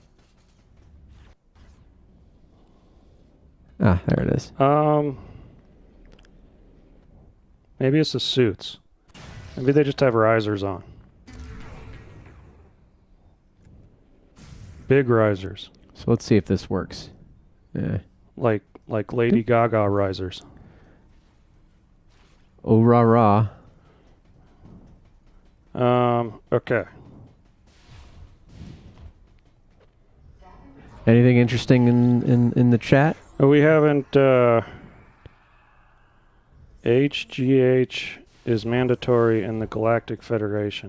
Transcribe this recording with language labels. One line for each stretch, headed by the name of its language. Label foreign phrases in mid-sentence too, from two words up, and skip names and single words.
English: Ah, there it is. Maybe it's the suits. Maybe they just have risers on. Big risers. So let's see if this works. Yeah. Like Lady Gaga risers. Oh, rah, rah. Okay. Anything interesting in the chat? We haven't, HGH is mandatory in the Galactic Federation.